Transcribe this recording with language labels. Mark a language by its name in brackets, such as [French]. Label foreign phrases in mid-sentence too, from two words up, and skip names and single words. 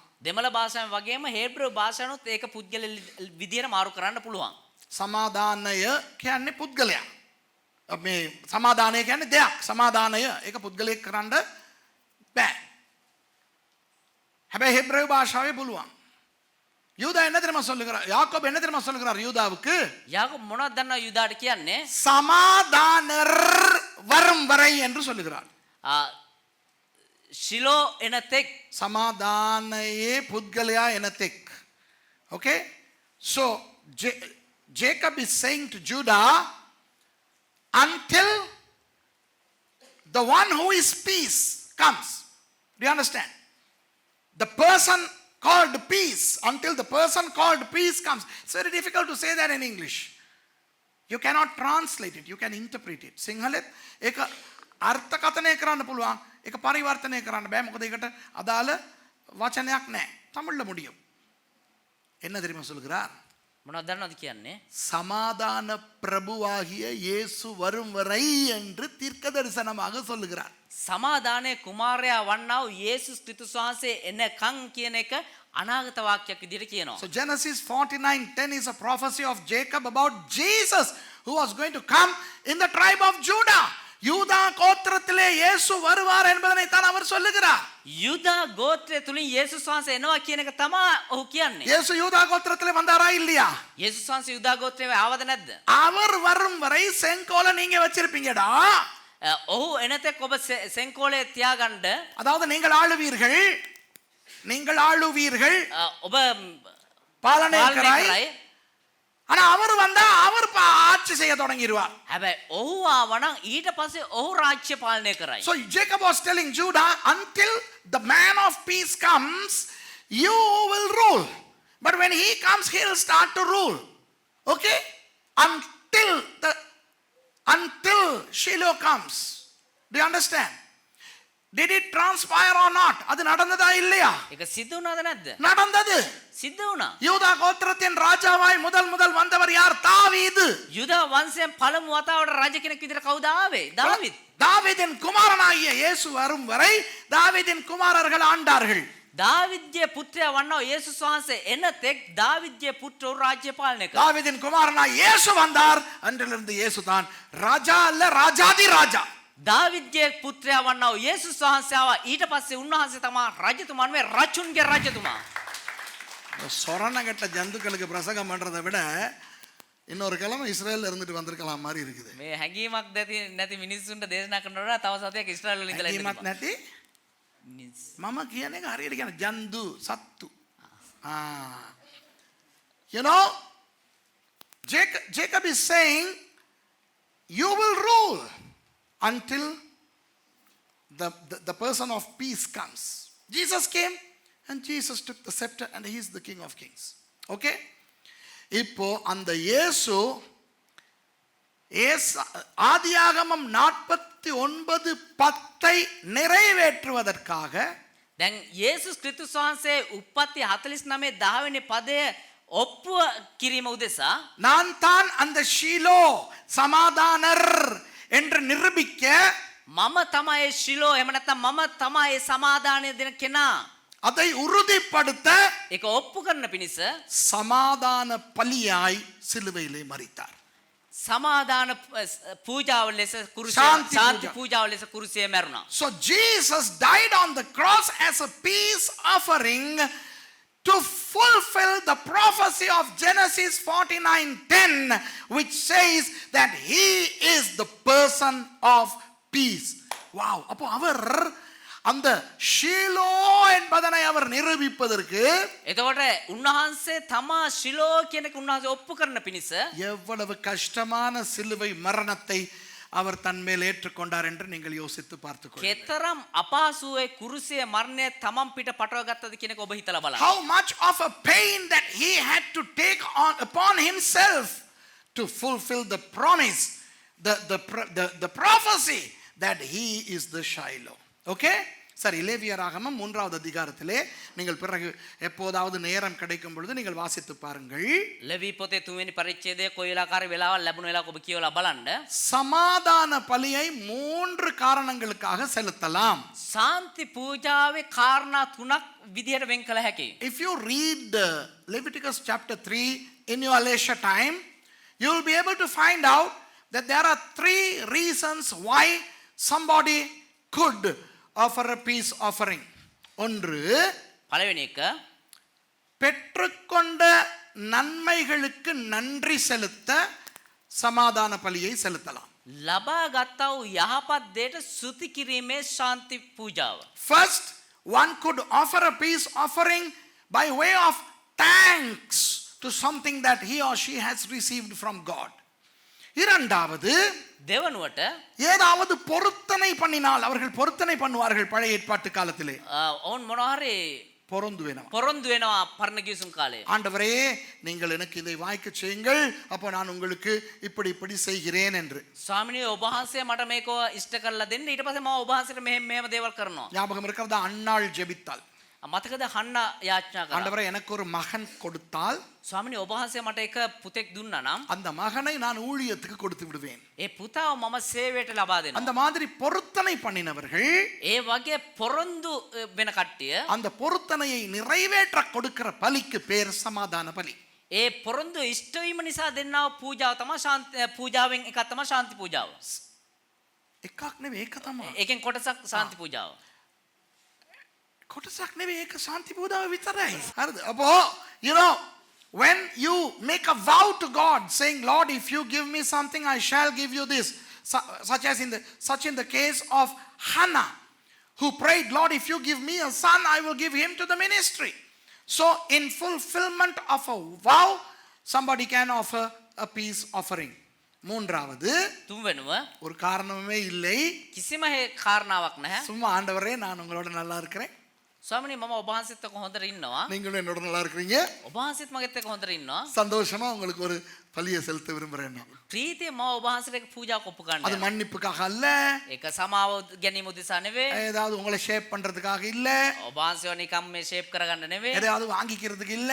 [Sinhala] දෙමළ භාෂාවෙන් වගේම හේබ්‍රු භාෂාවනොත් ඒක පුජ්‍යල විදිහට මාරු කරන්න පුළුවන්. සමාදානය කියන්නේ පුද්ගලයා. මේ සමාදානය කියන්නේ දෙයක්. සමාදානය ඒක පුද්ගලයෙක් කරන්න බෑ. හැබැයි ஹெப்ரேய භාෂාවේ පුළුවන්. [Tamil] யூதா என்ன தெரியுமா சொல்லுகிறார்? யாக்கோபு என்ன தெரியுமா சொல்லுகிறார் யூதாவுக்கு? [Sinhala] යාකෝබ් මොනවද දන්නා යුදාට කියන්නේ? [Tamil] சமாதானர் வரும் வரை என்று சொல்லுகிறார். [Sinhala] ශිලෝ එනතෙක්. සමාදානයේ පුද්ගලයා එනතෙක්. [English] Okay? So Jacob is saying to Judah, until the one who is peace comes. Do you understand? The person called peace, until the person called peace comes. It's very difficult to say that in English. You cannot translate it, you can interpret it. [Sinhala] සිංහලෙත් ඒක අර්ථකථනය කරන්න පුළුවන්, ඒක පරිවර්තනය කරන්න බෑ. මොකද ඒකට අදාළ වචනයක් නැහැ. [Tamil] தமிழ்ல முடியும். என்ன தெரியுமா சொல்கிறார்? [Sinhala] මොනවද දන්නවද කියන්නේ? [Tamil] சமாதான பிரபுவாகிய இயேசு வரும் வரை என்று தீர்க்க தரிசனமாக சொல்லுகிறார். [Sinhala] සමාදානයේ කුමාරයා වන්නා වූ යේසුස් ක්‍රිස්තුස් වහන්සේ එනකන් කියන එක අනාගත වාක්‍යයක් විදිහට කියනවා. [English] So Genesis 49:10 is a prophecy of Jacob about Jesus who was going to come in the tribe of Judah. [Tamil] யூதா கோத்திரத்திலே இயேசு வருவார் என்பதனை தான் அவர் சொல்லுகிறார். [Sinhala] යුදා ගෝත්‍රය තුලින් යේසුස් වහන්සේ එනවා කියන එක තමයි ඔහු කියන්නේ. [Tamil] இயேசு யூதா கோத்திரத்திலே வந்தாரா இல்லையா? [Sinhala] යේසුස් වහන්සේ යුදා ගෝත්‍රයේ ආවද නැද්ද? [Tamil] அவர் வரும் வரை செங்கோலை நீங்க வச்சிருப்பீங்கடா. [Sinhala] ඔහු එනතෙක් ඔබ සෙන්කෝලේ තියාගන්න. [Tamil] அதாவது நீங்கள் ஆளுவீர்கள், நீங்கள் ஆளுவீர்கள், [Sinhala] ඔබ පාලනය කරයි. [Tamil] ஆனா அவர் வந்தா அவர் ஆட்சி செய்ய தொடங்கிடுவார். [Sinhala] හැබැයි ඔහු ආවනම් ඊට පස්සේ ඔහු රාජ්‍ය පාලනය කරයි. [English] So Jacob was telling Judah, until the man of peace comes, you will rule. But when he comes, he will start to rule. Okay? Until Shiloh comes. Do you understand? Did it transpire or not? [Tamil] அது நடந்ததா இல்லையா? [Sinhala] ඒක සිද්ධ වුණාද නැද්ද? [Tamil] நடந்தது. [Sinhala] සිද්ධ වුණා. [Tamil] யூதா கோத்திரத்தின் ராஜாவாய் முதல் வந்தவர் யார்? தாவீது. [Sinhala] යුදා වංශයෙන් පළමු වතාවට රජ කෙනෙක් විදිහට කවුද ආවේ? දාවිද්. [Tamil] தாவீதின் குமாரனாகிய இயேசு வரும் வரை தாவீதின் குமாரர்கள் ஆண்டார்கள். [Sinhala] දාවිද්ගේ පුත්‍රයා වන්නා යේසුස් වහන්සේ එනතෙක් දාවිද්ගේ පුත්‍රෝ රාජ්‍ය පාලනය කළා. [Tamil] தாவீதின் குமாரனாய் இயேசு வந்தார். அன்றிலிருந்து இயேசு தான் ராஜா அல்ல, ராஜாதி ராஜா. [Sinhala] දාවිද්ගේ පුත්‍රයා වන්නා යේසුස් වහන්සේ ආවා. ඊට පස්සේ උන්වහන්සේ තමයි රජතුමන් මේ රජුන්ගේ රජතුමා. [Tamil] சொரணகட்ட ஜந்துக்களுக்கு பிரசங்கம் பண்றதை விட இன்னொரு கிழமை இஸ்ரேல்ல இருந்துட்டு வந்திருக்கலாம் மாதிரி இருக்குது. [Sinhala] මේ හැඟීමක් නැති මිනිස්සුන්ට දේශනා කරනකොට තව සතයක් ඉස්රායෙල් වල ඉඳලා හැඟීමක් නැති මම කියන එක හරියට කියන ජන්තු සත්තු. [English] You know, Jacob is saying, you will rule until the person of peace comes. Jesus came and Jesus took the scepter and he is the King of Kings. Okay? [Tamil] இப்போ அந்த இயேசு ஆதியாகமம் 49:10 நிறைவேற்றுவதற்காக [Sinhala] දැන් යේසුස් ක්‍රිස්තුස් වහන්සේ උප්පත්ති 49 10 වෙනි පදය ඔප්පුව කිරීම උදෙසා [Tamil] நான் தான் அந்த ஷீலோ சமாதானர் என்று நிரூபிக்க [Sinhala] මම තමයි ශිලෝ එහෙම නැත්නම් මම තමයි සමාදානය දෙන කෙනා. [Tamil] அதை உறுதிப்படுத்த [Sinhala] ඒක ඔප්පු කරන පිණිස [Tamil] சமாதான பலியாய் சிலுவையிலே மரித்தார். [Sinhala] සමාදාන පූජාව ලෙස කුරුසිය ශාන්ති පූජාව ලෙස කුරුසියේ මැරුණා. [English] So Jesus died on the cross as a peace offering to fulfill the prophecy prophecy of Genesis 49:10, which says that he is the person of peace. Wow. [Tamil] அப்போ அவர் அந்த ஷீலோ என்பதனை அவர் நிரூபிப்பதற்கு [Sinhala] එතකොට උන්වහන්සේ තමා ශිලෝ කියන එක උන්වහන්සේ ඔප්පු කරන පිණිස [Tamil] எவ்வளவு கஷ்டமான சிலுவை மரணத்தை அவர் தன் மேல் ஏற்றுக்கொண்டார் என்று நீங்கள் யோசித்து பார்த்துக்கொள்ளுங்கள். [Sinhala] කෙතරම් අපහසුවේ කුරුසියේ මරණය තමන් පිට පටව ගත්තද කියන එක ඔබ හිතලා බලන්න. [English] How much of a pain that he had to take on upon himself to fulfill the promise, the prophecy that he is the Shiloh. Okay? [Tamil] சரி, லேவியராகமம் 3வது அதிகாரத்திலே நீங்கள் பிறகு எப்போதாவது நேரம் கிடைக்கும் பொழுது நீங்கள் வாசித்து பாருங்கள். [Sinhala] ලෙවි පොතේ 3 වෙනි පරිච්ඡේදයේ කොයි වෙලාවකාර වෙලාවල් ලැබුණ වෙලාවක ඔබ කියවලා බලන්න. [Tamil] சமாதான பலியை 3 காரணங்களுக்காக செலுத்தலாம். [Sinhala] සාන්ති පූජාවේ කාරණා 3ක් විදියට වෙන් කළ හැකියි. [English] If you read Leviticus chapter 3 in your leisure time, you will be able to find out that there are 3 reasons why somebody could offer a peace offering. [Tamil] ஒன்று, [Sinhala] පළවෙනි එක [Tamil] பெற்றுக்கொண்ட நன்மைகளுக்கு நன்றி செலுத்த சமாதான பலியை செலுத்தலாம். [Sinhala] ලබා ගත්තා වූ යහපත් දෙයට ස්තුති කිරීමේ ශාන්ති පූජාව. [English] First, one could offer a peace offering by way of thanks to something that he or she has received from God. [Tamil] இரண்டாவது, [Sinhala] දෙවනුවට [Tamil] ஏதாவது பொருத்தனை பண்ணினால், அவர்கள் பொருத்தனை பண்ணுவார்கள் பழைய ஏற்பாட்டு காலத்திலே. [Sinhala] ඔවුන් මොනවා හරි [Tamil] பொருந்து வேணும். [Sinhala] පොරොන්දු වෙනවා පරණ ගිවිසුම් කාලේ. [Tamil] ஆண்டவரே, நீங்கள் எனக்கு இதை வாய்க்க செய்யுங்கள், அப்போ நான் உங்களுக்கு இப்படி இப்படி செய்கிறேன் என்று. [Sinhala] ස්වාමිනේ ඔබ වහන්සේ මට මේක ඉෂ්ට කරලා දෙන්න, ඊට පස්සේ මම ඔබ වහන්සේට මෙහෙම දේවල් කරනවා. [Tamil] ஞாபகம் இருக்கிறதா? அன்னாள் ஜெபித்தாள். [Sinhala] මතකද හන්න යාඥා කරා. [Tamil] ஆண்டவரே, எனக்கு ஒரு மகன் கொடுத்தால் [Sinhala] ස්වාමිනේ ඔබ වහන්සේ මට එක පුතෙක් දුන්නා නම් [Tamil] அந்த மகனை நான் ஊழியத்துக்கு கொடுத்து விடுவேன். [Sinhala] ඒ පුතාව මම සේවයට ලබා දෙනවා. [Tamil] அந்த மாதிரி பொருத்தனை பண்ணினவர்கள் [Sinhala] ඒ වගේ පොරොන්දු වෙන කට්ටිය [Tamil] அந்த பொருத்தனையை நிறைவேற்ற கொடுக்கிற பலிக்கு பேர் சமாதான பலி. [Sinhala] ඒ පොරොන්දු ඉෂ්ට වීම නිසා දෙන්නා වූ පූජාව තමයි ශාන්ති පූජාවෙන් එකක් තමයි ශාන්ති පූජාව. එකක් නෙවෙයි, ඒක තමයි. ඒකෙන් කොටසක් ශාන්ති පූජාව. කොටසක් නෙවෙයි, ඒක ශාන්ති පූජාව විතරයි. හරිද? [English] அப்போ you know, when you make a vow to God saying, Lord, if you give me something, I shall give you this, such in the case of Hannah, who prayed, Lord, if you give me a son, I will give him to the ministry. So in fulfillment of a vow, somebody can offer a peace offering. [Tamil] மூன்றாவது, [Sinhala] තුන්වෙනුව [Tamil] ஒரு காரணமே இல்லை, [Sinhala] කිසිම කාරණාවක් නැහැ. [Tamil] சும்மா ஆண்டவரே, நான் உங்களோட நல்லா இருக்கிறேன், [Sinhala] ස්වාමිනේ මම ඔබ වහන්සේත් එක්ක හොඳට ඉන්නවා. [Tamil] நீங்களும் என்னோட நல்லா இருக்கிறீங்க, [Sinhala] ඔබ වහන්සේත් මගෙත් එක්ක හොඳට ඉන්නවා. [Tamil] சந்தோஷமா உங்களுக்கு ஒரு பலியை செலுத்த விரும்புறேன். [Sinhala] ප්‍රීතිය මම ඔබ වහන්සේට එක පූජාවක් ඔප්පු [Tamil] அது [Sinhala] ගන්නවා. [Tamil] மன்னிப்புக்காக அல்ல, [Sinhala] ඒක සමාව ගැනීම උදෙසා නෙවෙයි. [Tamil] ஏதாவது உங்களை ஷேப் பண்றதுக்காக இல்ல, [Sinhala] ඔබ වහන්සේව නිකම් මේ ෂේප් කරගන්න නෙවෙයි. [Tamil] எதையாவது வாங்கிக்கிறதுக்கு இல்ல,